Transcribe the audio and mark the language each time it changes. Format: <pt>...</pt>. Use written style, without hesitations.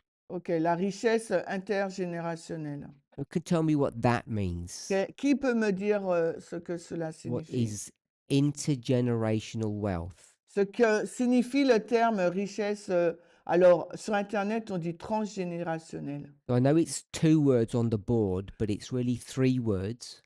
<fr>OK, la richesse intergénérationnelle.</fr> <en>who can tell me what that means?</en> <fr>Qui peut me dire ce que cela</fr> <en>What</en> <fr>signifie?</fr> <en>is intergenerational wealth?</en> <fr>Ce que signifie le terme richesse, alors sur Internet, on dit transgénérationnel.</fr> <en>So I know it's 2 words on the board, but it's really 3 words.</en>